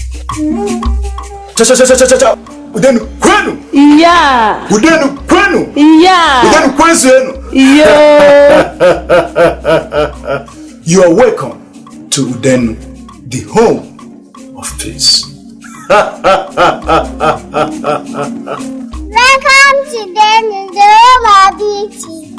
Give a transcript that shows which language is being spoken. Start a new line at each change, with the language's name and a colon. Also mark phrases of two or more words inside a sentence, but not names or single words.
Igbo: Cha. Udenu kwenu.
English: Yeah.
Igbo: Udenu kwenu.
English: Yeah.
Igbo: Udenu kwenu.
English: Yeah. You are welcome to Udenu, the home of peace. Welcome to Udenu, the home of beauty.